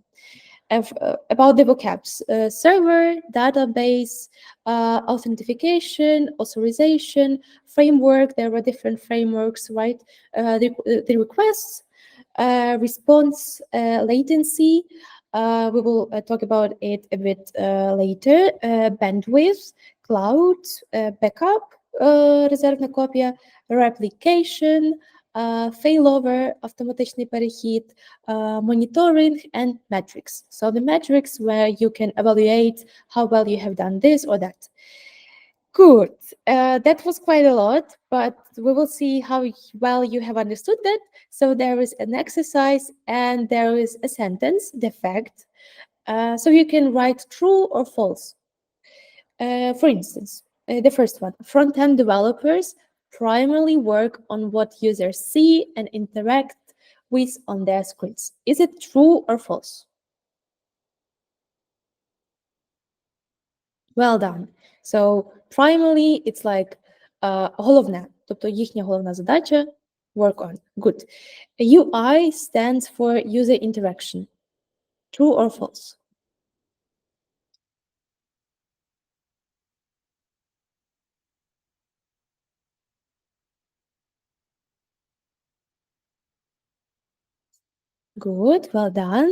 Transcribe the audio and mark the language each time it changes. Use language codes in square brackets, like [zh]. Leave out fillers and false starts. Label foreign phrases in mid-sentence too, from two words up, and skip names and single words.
[en] About the vocabs, server, database, authentication, authorization, framework. There are different frameworks, right? The requests, response, latency. We will talk about it a bit later. Bandwidth, cloud, backup, [uk] резервна копія, [en] replication, failover, [uk] автоматичний перехід, [en] monitoring, and metrics. So the metrics where you can evaluate how well you have done this or that. Good. That was quite a lot, but we will see how well you have understood that. So there is an exercise and there is a sentence, the fact. So you can write true or false. For instance, the first one, front-end developers primarily work on what users see and interact with on their screens. Is it true or false? Well done. So primarily it's like [uk] головне, тобто їхня головна задача [en] work on. Good. UI stands for user interaction. True or false? Good, well done.